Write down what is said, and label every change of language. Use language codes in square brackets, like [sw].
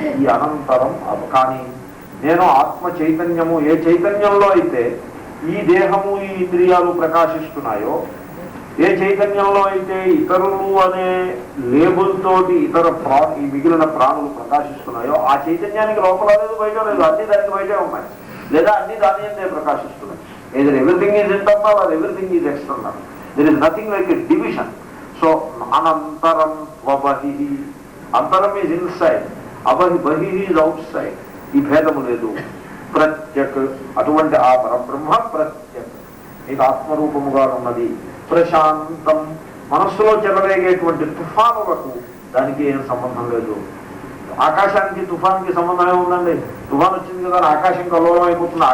[te] ఈ అనంతరం కానీ నేను ఆత్మ చైతన్యము, ఏ చైతన్యంలో అయితే ఈ దేహము ఈ ఇంద్రియాలు ప్రకాశిస్తున్నాయో, ఏ చైతన్యంలో అయితే ఇతరులు అనే లేబుల్ తోటి ఇతర ఈ మిగిలిన ప్రాణులు ప్రకాశిస్తున్నాయో ఆ చైతన్యానికి లోపల లేదు, బయట లేదు, అన్ని దానికి బయటే ఉన్నాయి, లేదా అన్ని దాని అంతే ప్రకాశిస్తున్నాయి. [en] either everything is internal or everything is external. There is nothing like a division. So [sa] anantaram vabahihi. [en] Antaram is inside, bahihi is outside. [te] ఈ భేదము లేదు. ప్రత్యక్ అటువంటి ఆ పరబ్రహ్మ ప్రత్యక్ మీకు ఆత్మరూపముగా ఉన్నది. ప్రశాంతం మనస్సులో చెలరేగేటువంటి తుఫానులకు దానికి ఏం సంబంధం లేదు. ఆకాశానికి తుఫాన్కి సంబంధం ఏముందండి? తుఫాన్ వచ్చింది కదా ఆకాశం కల్లోలం అయిపోతుంది.